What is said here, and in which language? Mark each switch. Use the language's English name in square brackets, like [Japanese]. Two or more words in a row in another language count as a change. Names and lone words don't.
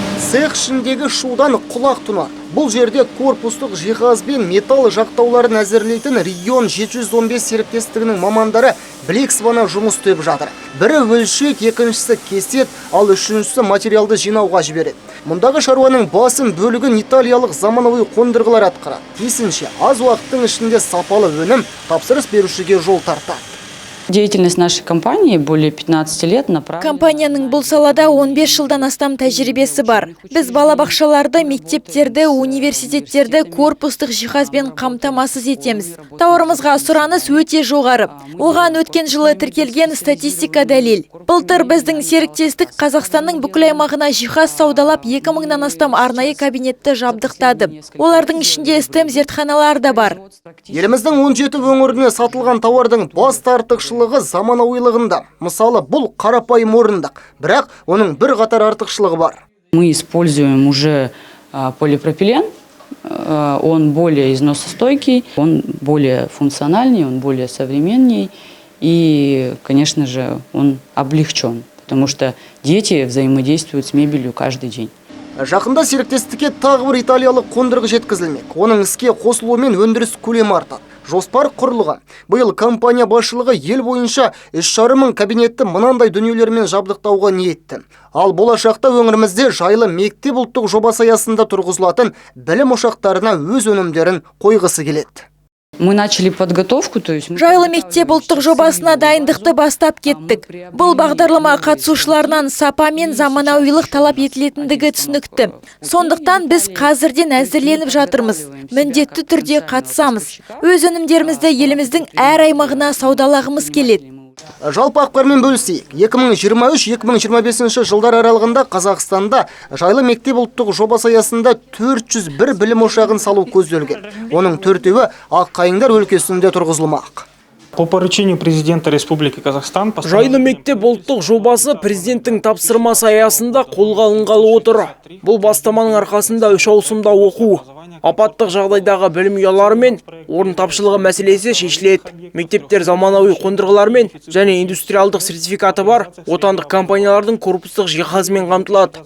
[Kazakh] Цех ішіндегі шудан құлақ тұнар. Бұл жерде корпустық жиһаз бен металл жақтауларын әзірлейтін регион 715 серіктестігінің мамандары білек сыбана жұмыс істеп жатыр. Бірі өлшек, екіншісі кесет, ал үшіншісі материалды жинауға жібереді. Мұндағы шаруаның басым бөлігін италиялық заманауи қондырғылар атқарады. Тиісінше аз уақыттың ішінде сапалы өнім тапсырыс берушіге жол тартады. [Russian] Деятельность нашей компании более 15 лет направлена. [Kazakh] Компанияның бұл салада 15 жылдан астам тәжірибесі бар. Біз балабақшаларды, мектептерді, университеттерді корпустық жиһазбен қамтамасыз етеміз. Тауарымызға сұраныс өте жоғары. Оған өткен жылы тіркелген статистика дәлел. Былтыр біздің серіктестік Қазақстанның бүкіл аймағына жиһаз саудалап 2000-нан астам арнайы кабинетті жабдықтады. Олардың ішінде STEM зертханалар да бар. Еліміздің 17 өңіріне сатылған тауардың басты артықшылығы заманауилығында. Мысалы, бұл қарапайым орындық, бірақ оның бір қатар артықшылығы бар. [Russian] Мы используем уже полипропилен. Он более износостойкий, он более функциональней, он более современней. И, конечно же, он облегчен, потому что дети взаимодействуют с мебелью каждый день. [Kazakh] Жақында серіктестікке тағы бір италиялық қондырғы жеткізілмек. Оның іске қосылуымен өндіріс көлемі артады. Жоспар құрылған. Биыл компания басшылығы ел бойынша 3,5 мың кабинетті мынандай дүниелермен жабдықтауға ниетті. Ал болашақта өңірімізде жайлы мектеп ұлттық жобасы аясында тұрғызылатын білім ошақтарына өз өнімдерін қойғысы келеді. [Russian] Мы начали подготовку, то есть... [Kazakh] Жайлы мектеп ұлттық жобасына дайындықты бастап кеттік. Бұл бағдарлама қатысушыларынан сапа мен заманауилық талап етілетіндігі түсінікті. Сондықтан біз қазірден әзірленіп жатырмыз. Міндетті түрде қатысамыз. Өз өнімдерімізді еліміздің әр аймағына саудалағымыз келеді. Жалпы ақпармен бөлісейік. 2023-2025 жылдар аралығында Қазақстанда жайлы мектеп ұлттық жобасы аясында 401 білім ошағын салу көзделген. Оның 4-еуі Аққайыңдар өлкесінде тұрғызылмақ. [Russian] По поручению президента Республики Казахстан... [Kazakh] Жайлы мектеп ұлттық жобасы президенттің тапсырмасы аясында қолға алынғалы отыр. Бұл бастаманың арқасында 3 ауысымда оқу, апаттық жағдайдағы білім ұялары мен орын тапшылығы мәселесі шешіледі. Мектептер заманауи қондырғылармен және индустриалдық сертификаты бар отандық компаниялардың корпустық жиһазымен қамтылады.